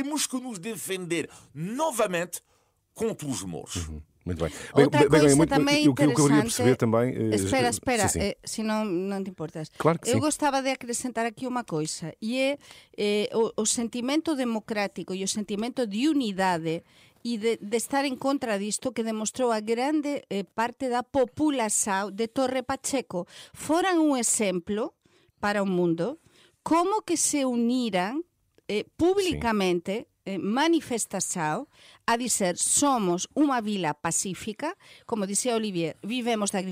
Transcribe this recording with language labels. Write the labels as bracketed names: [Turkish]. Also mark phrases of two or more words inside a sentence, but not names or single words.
[Portuguese] Temos que nos defender novamente contra os mouros. Muito bem. Outra coisa também o que eu queria perceber também... Espera, sim. se não te importas. Claro que eu sim. gostava de acrescentar aqui uma coisa, e é o sentimento democrático e o sentimento de unidade e de estar en contra disto que demostrou a grande parte da população de Torre Pacheco. [Galician] Foran un exemplo para o mundo como que se uniran públicamente, manifestação, a dizer somos unha vila pacífica, como dicía Olivier, vivemos da